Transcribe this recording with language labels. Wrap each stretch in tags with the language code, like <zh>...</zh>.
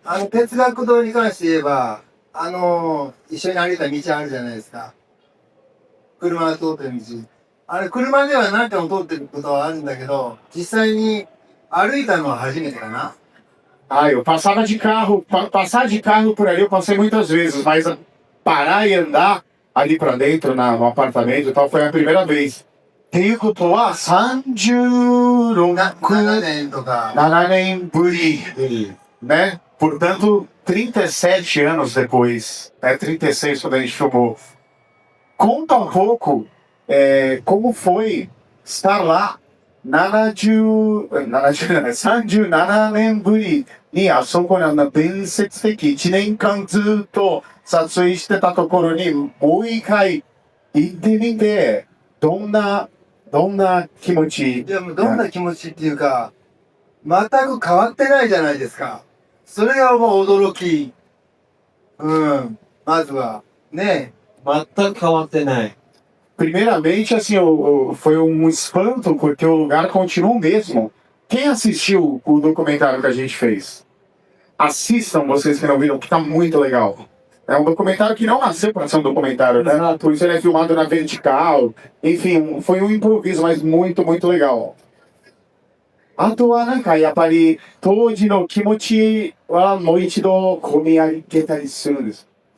<ja>哲学堂に関して言えば、一緒に歩いた道あるじゃないですか。車が通ってる道。あれ、車では何回も通ってることはあるんだけdo, 実際に歩いたのは初めてかな。</ja> <pt>Eu passava de carro, passar de carro por ali eu passei muitas vezes, mas parar e andar ali pra dentro, no apartamento e tal, foi a primeira vez.</pt> <ja>っていうことは36 7年とか。 7年ぶり, né?</ja> <pt>Portanto, 37 anos depois, 36 quando a gente filmou. Conta um pouco como foi estar lá</pt> <ja>37年ぶりにあそこに伝説的1年間ずっと撮影してたところにもう一回行ってみて、どんな気持ち？いや、もうどんな気持ちっていうか、全く変わってないじゃないですか。それがもう驚き。まずは。ね。全く変わってない。</ja> <pt>Primeiramente, assim, foi um espanto, porque o lugar continua o mesmo. Quem assistiu o documentário que a gente fez? Assistam, vocês que não viram, que tá muito legal. É um documentário que não nasceu para ser um documentário, né? Por isso ele é filmado na vertical. Enfim, foi um improviso, mas muito, muito legal.</pt> <ja>あとはなんかやっぱり当時の気持ちはもう一度込み上げたりするんです。</ja>